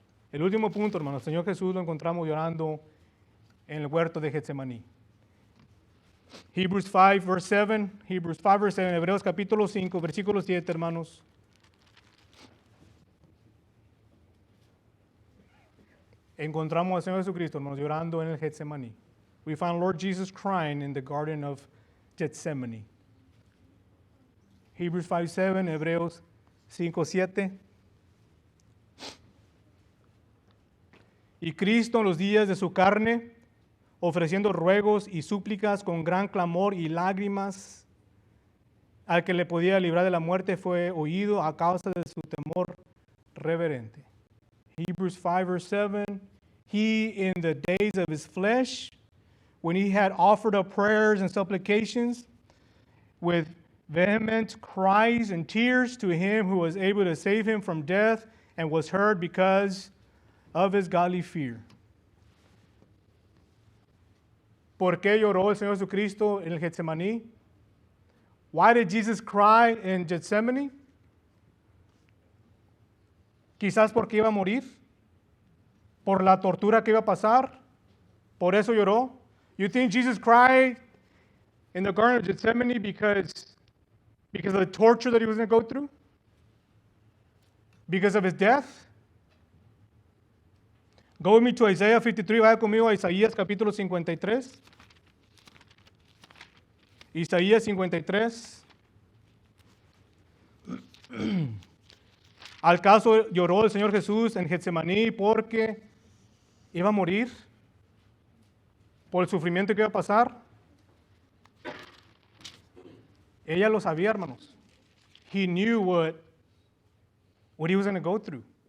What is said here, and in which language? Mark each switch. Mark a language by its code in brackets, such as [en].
[es] El último punto, hermanos. El Señor Jesús lo encontramos llorando en el huerto de Getsemaní. [en] Hebrews 5, verse 7. Hebrews 5, verse 7. [es] Hebreos capítulo 5, versículo 7, hermanos. Encontramos al Señor Jesucristo, hermanos, llorando en el Getsemaní. [en] We found Lord Jesus crying in the garden of Gethsemane. Hebrews 5:7, [es] Hebreos 5:7. Y Cristo en los días de su carne, ofreciendo ruegos y súplicas con gran clamor y lágrimas, al que le podía librar de la muerte, fue oído a causa de su temor reverente. [en] Hebrews 5 verse 7, he in the days of his flesh, when he had offered up prayers and supplications with vehement cries and tears to him who was able to save him from death, and was heard because of his godly fear. [es] ¿Por qué lloró el Señor Jesucristo en el Getsemaní? [en] Why did Jesus cry in Gethsemane? [es] Quizás porque iba a morir, por la tortura que iba a pasar, por eso lloró. [en] You think Jesus cried in the Garden of Gethsemane because of the torture that he was going to go through? Because of his death? Go with me to Isaiah 53, [es] vaya conmigo a Isaías capítulo 53. Isaías 53. ¿Al caso lloró el Señor Jesús en Getsemaní porque iba a morir? ¿Por el sufrimiento que iba a pasar? Ella lo sabía, hermanos. [en] He knew what he was going to go through.